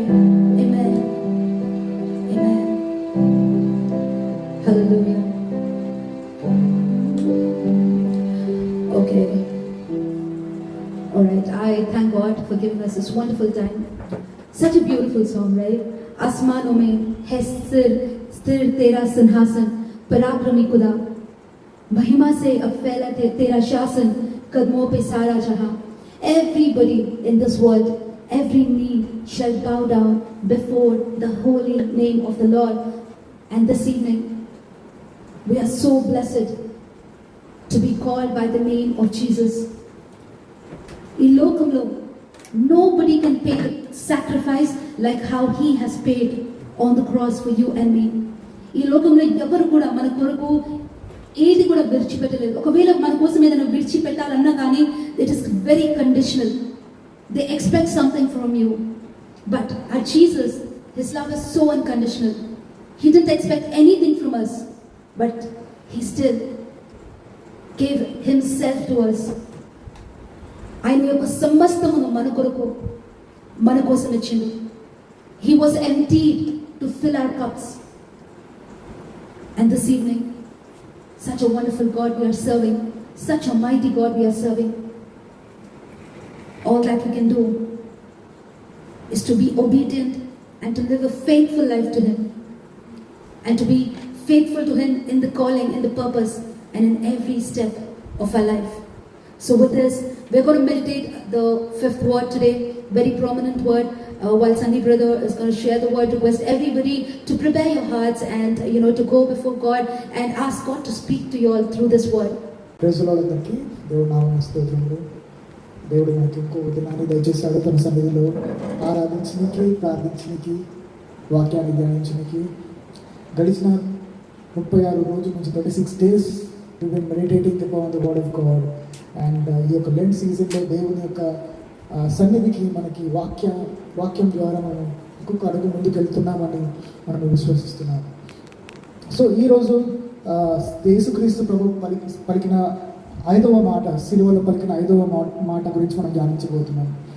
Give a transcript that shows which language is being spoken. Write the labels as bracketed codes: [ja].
[en] Amen. Amen. Hallelujah. Okay. Alright, I thank God for giving us this wonderful time. Such a beautiful song, right? [hi] आसमानों में है स्थिर तेरा सिंहासन, पराक्रमी खुदा, महिमा से अब फैला तेरा शासन, कदमों पे सारा जहां. [en] Everybody in this world, every knee shall bow down before the holy name of the Lord. And this evening, we are so blessed to be called by the name of Jesus. [te] In lokamlo, [en] nobody can pay the sacrifice like how he has paid on the cross for you and me. [te] In lokamlo, ఎవరు కూడా మన కొరకు ఏది కూడా విడిచిపెట్టలేదు. ఒకవేళ మన కోసం ఏదైనా విడిచిపెట్టాలన్నా కానీ [en] It is very conditional. They expect something from you. But our Jesus, his love is so unconditional. He didn't expect anything from us, but he still gave himself to us. [te] ఆయన యొక్క సమస్తమును మన కొరకు మన కోసం ఇచ్చిండు. [en] He was emptied to fill our cups. And this evening, such a wonderful God we are serving, such a mighty God we are serving. All that we can do is to be obedient and to live a faithful life to Him, and to be faithful to Him in the calling, in the purpose, and in every step of our life. So with this, we're going to meditate the fifth word today, very prominent word. While Sandy brother is going to share the word, request everybody to prepare your hearts and to go before God and ask God to speak to you all through this word. [te] Praise the lord అందరికీ. దేవుడి నామమున స్తోత్రములు. దేవుడు మనకి ఇంకో దినాన్ని దయచేశాడు. తన సన్నిధిలో ఆరాధించడానికి, ప్రార్థించడానికి, వాక్యాన్ని ధ్యానించడానికి. గడిచిన 36 రోజుల నుంచి [en] 36 days we've been meditating upon the word of God. [te] And ఈ యొక్క లెంట్ సీజన్లో దేవుని యొక్క సన్నిధికి మనకి వాక్యం ద్వారా మనం ఇంకొక అడుగు ముందుకు వెళ్తున్నామని మనం విశ్వసిస్తున్నాం. సో ఈరోజు యేసుక్రీస్తు ప్రభు పలికిన 5వ మాట, సిలువలో పలికిన 5వ మాట గురించి మనం ధ్యానించబోతున్నాం.